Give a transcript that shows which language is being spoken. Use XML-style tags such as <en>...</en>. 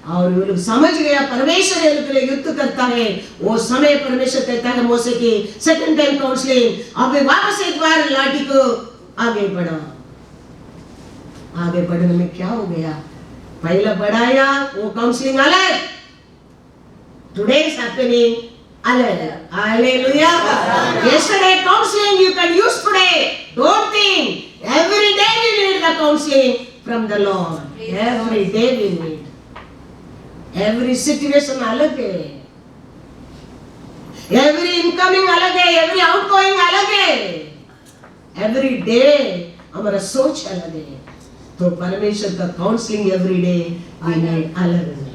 <hi>और वो लोग समझ गया परमेश्वर उनके लिए युद्ध करता है। वो समय परमेश्वर कहता है मोसे की सेकंड टाइम काउंसलिंग, अब वापस एक बार लाठी को आगे बढ़ा। आगे बढ़ने में क्या हो गया, पहला बढ़ाया वो काउंसलिंग अलग,</hi> <en>today is happening</en> <hi>अलग। Hallelujah.</hi> <en>Yesterday counseling you can use today. Don't think. Every day we need the counseling from the Lord. Every day we need. Every situation</en> <hi>अलग है,</hi> <en>every incoming</en> <hi>अलग है,</hi> <en>every outgoing</en> <hi>अलग है,</hi> <en>every day</en> <hi>हमारा सोच अलग है। तो परमेश्वर का counselling</hi> <en>every day we need</en> <hi>अलग।</hi>